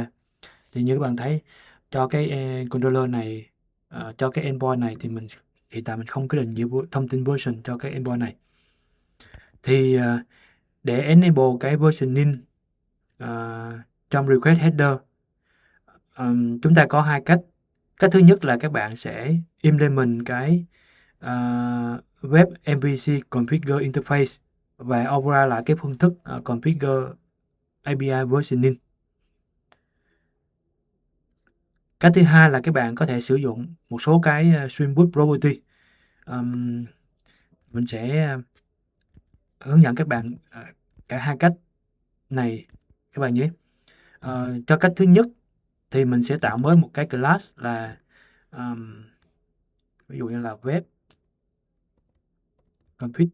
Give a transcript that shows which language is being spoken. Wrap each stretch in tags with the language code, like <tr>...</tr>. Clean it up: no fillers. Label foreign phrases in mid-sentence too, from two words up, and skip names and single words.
<vi>Thì như các bạn thấy, cho cái controller này, cho cái endpoint này thì hiện tại mình không có định nghĩa thông tin version cho cái endpoint này. Thì để enable cái versioning trong</vi> <en>request header,</en> <vi>chúng ta có hai cách. Cách thứ nhất là các bạn sẽ implement cái</vi> <en>web MVC configure interface</en> <vi>và override lại cái phương thức</vi> <en>configure API versioning.</en> <vi>Cách thứ hai là các bạn có thể sử dụng một số cái</vi> <en>Spring Boot property.</en> <vi>Mình sẽ hướng dẫn các bạn cả hai cách này các bạn nhé. Cho cách thứ nhất thì mình sẽ tạo mới một cái class là ví dụ như là</vi> <en>web config.</en>